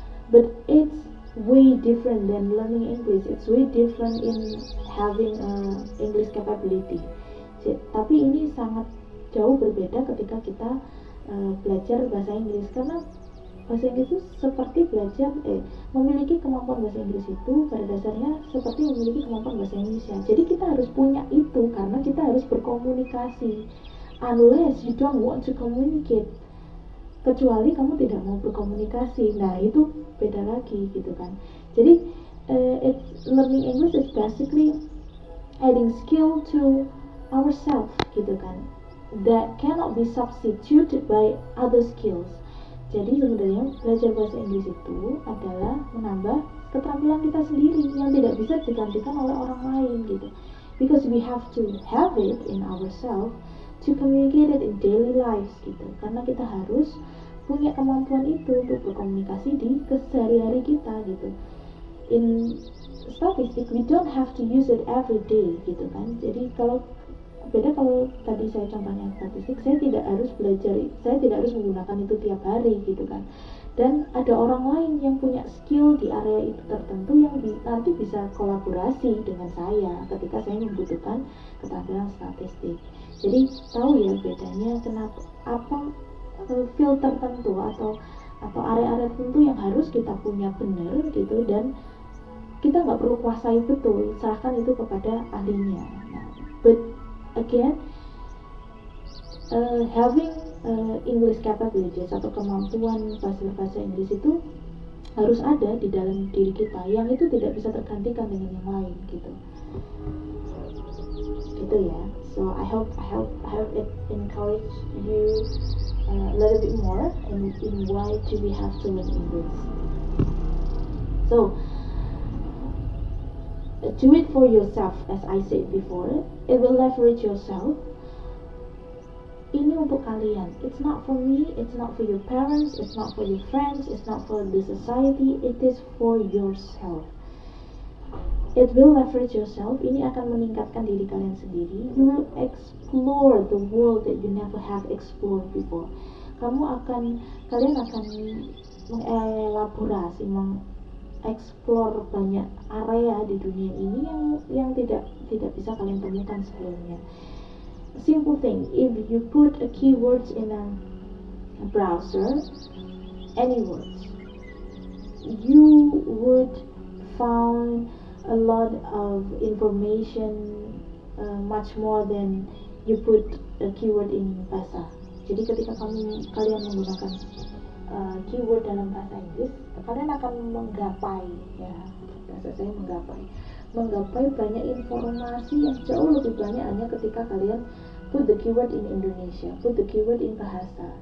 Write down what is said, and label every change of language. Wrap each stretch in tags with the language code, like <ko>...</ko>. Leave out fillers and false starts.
<en>But it's way different than learning English. It's way different in having English capability.</en> <id>Tapi ini sangat jauh berbeda ketika kita belajar bahasa Inggris, karena bahasa Inggris itu seperti belajar memiliki kemampuan bahasa Inggris itu pada dasarnya seperti memiliki kemampuan bahasa Indonesia. Jadi kita harus punya itu karena kita harus berkomunikasi.</id> <en>Unless you don't want to communicate,</en> <id>kecuali kamu tidak mau berkomunikasi, nah itu beda lagi gitu kan. Jadi</id> <en>learning English is basically adding skill to ourselves</en> <id>gitu kan,</id> <en>that cannot be substituted by other skills.</en> <id>Jadi sebenarnya belajar bahasa Inggris itu adalah menambah keterampilan kita sendiri yang tidak bisa digantikan oleh orang lain gitu.</id> <en>Because we have to have it in ourselves to communicate it in daily lives gitu.</en> <id>Karena kita harus punya kemampuan itu untuk berkomunikasi di kesehari-hari kita gitu.</id> <en>In statistic we don't have to use it every day</en> <id>gitu kan. Jadi kalau tadi saya contohnya statistik, saya tidak harus menggunakan itu tiap hari gitu kan. Dan ada orang lain yang punya skill di area itu tertentu yang nanti bisa kolaborasi dengan saya ketika saya membutuhkan keterampilan statistik. Jadi tahu ya bedanya apa field tertentu atau area-area tertentu yang harus kita punya benar gitu, dan kita nggak perlu kuasai betul, serahkan itu kepada ahlinya.</id> <en>But again, having English capabilities</en> <id>atau kemampuan bahasa Inggris itu harus ada di dalam diri kita, yang itu tidak bisa tergantikan dengan yang lain gitu ya.</id> <en>So I hope it encourage you a little bit more in why do we have to learn English. So do it for yourself, as I said before. It will leverage yourself.</en> <id>Ini untuk kalian.</id> <en>It's not for me, it's not for your parents, it's not for your friends, it's not for the society. It is for yourself. It will leverage yourself.</en> <id>Ini akan meningkatkan diri kalian sendiri.</id> <en>You will explore the world that you never have explored before.</en> <id>Kalian akan mengelaborasi, mengeksplor banyak area di dunia ini yang tidak bisa kalian temukan sebelumnya.</id> <en>Simple thing, if you put a keywords in a browser, any words, you would found a lot of information, much more than you put a keyword in bahasa.</en> <id>Jadi ketika kalian menggunakan keyword dalam bahasa Inggris, kalian akan menggapai, ya bahasa saya menggapai banyak informasi yang jauh lebih banyak hanya ketika kalian</id> <en>put the keyword in Indonesia, put the keyword in bahasa.</en>